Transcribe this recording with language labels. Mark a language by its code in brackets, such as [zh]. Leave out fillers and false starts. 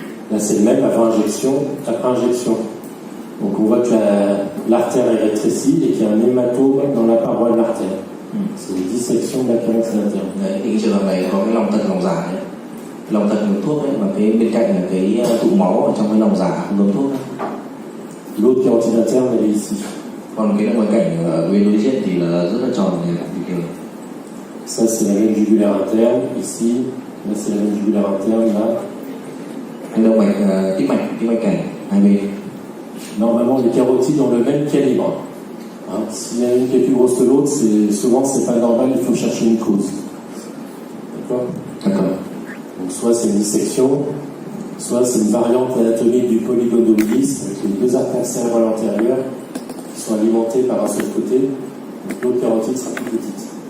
[fr] Là c'est le même avant injection, après injection. Donc on voit que l'artère est rétrécie et qu'il y a un hématome dans la paroi de l'artère. C'est une dissection de la carotide interne. [vi] Đấy, thì cái trường hợp này có cái lòng thật lòng giả đấy. Lòng thật ngấm thuốc đấy, và cái bên cạnh là cái tụ máu ở trong cái lòng giả không ngấm thuốc đấy. [fr] L'autre carotide interne, elle est ici. [vi] Còn cái động mạch cảnh ở bên đối diện thì là rất là tròn này, bình thường. [fr] Ça c'est la veine jugulaire interne, ici. Là c'est la veine jugulaire interne, là. [vi] Cái động mạch tĩnh mạch cảnh hai bên. [fr] Normalement, les carotides ont le même calibre. Hein, s'il y en a une qui est plus grosse que l'autre, souvent c'est pas normal, il faut chercher une cause. D'accord? D'accord. Donc soit c'est une dissection, soit c'est une variante anatomique du polygonodulisme, avec les deux artères cérébrales antérieures qui sont alimentées par un seul côté, donc l'autre carotide sera plus petite.